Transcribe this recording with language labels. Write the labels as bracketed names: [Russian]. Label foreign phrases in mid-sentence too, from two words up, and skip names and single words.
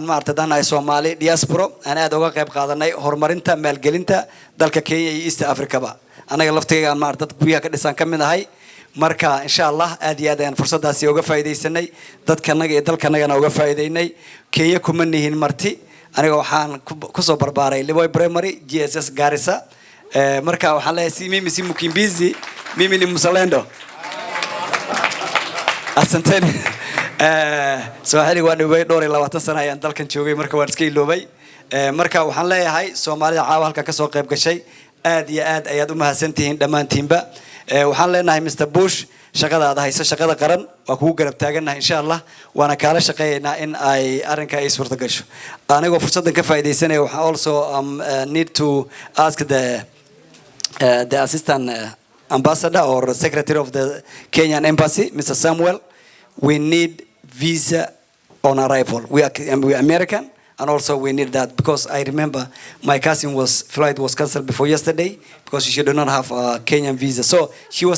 [Somali] maartay danahay Soomaali diaspora aan aad uga qayb qaadanay horumarinta maalgelinta dalka Kenya iyo East Africa ba anaga laftigayga aan maartay guriga ka dhisan kamid ahay marka [Arabic] insha Allah [Somali] aad iyo aad aan fursadaasi uga faa'iideysanay dadkanaga iyo dalkanagana uga faa'iideynay Kenya kuma nihin marti aniga waxaan ku soo barbaaray Liboy Primary GSS Garissa marka waxaan leeyahay [Swahili] mimi si mukimbizi mimi ni mzalendo [Somali] asanteni Soomaaliga waan dhaway dhowr iyo 20 sano ayaan dalkan joogay marka waan iska iloobay marka waxaan leeyahay Soomaalida caawa halka ka soo qayb gashay aad iyo aad ayaad u mahadsantihiin dhamaantiinba waxaan leenahay Mr. Bush shaqadaada hayso shaqada qaran waa kugu garab taaganahay [Arabic] insha Allah [Somali] waana kala shaqeeynaa in ay arrinka ay suurta gasho anigoo fursadan ka faa'iideysanaya waxaan [English] also need to ask the assistant ambassador or secretary of the Kenyan embassy Mr. Samuel we need visa on arrival we are American and also we need that because I remember my cousin flight was cancelled before yesterday because she did not have a Kenyan visa so she was